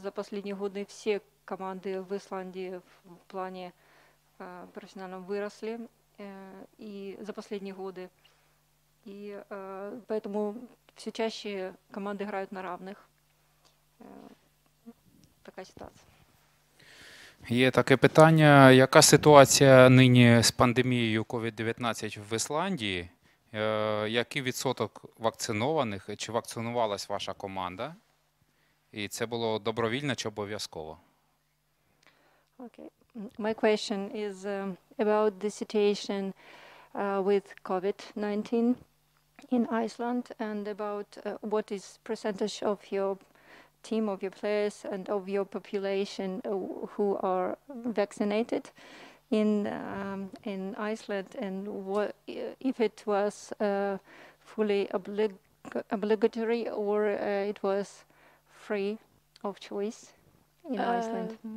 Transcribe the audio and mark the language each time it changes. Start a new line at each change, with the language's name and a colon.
Russian: За последние годы все команды в Исландии в плане профессионально выросли и за последние годы. И поэтому все чаще команды играют на равных.
Ukrainian: Така ситуація. Є таке питання, яка ситуація нині з пандемією COVID-19 в Ісландії? Який відсоток вакцинованих? Чи вакцинувалась ваша команда? І це було добровільно чи обов'язково?
English: Okay. My question is about the situation with COVID-19 in Iceland, and about what is percentage of your team, of your players, and of your population who are vaccinated in Iceland, and what if it was fully obligatory or it was free of choice in Iceland?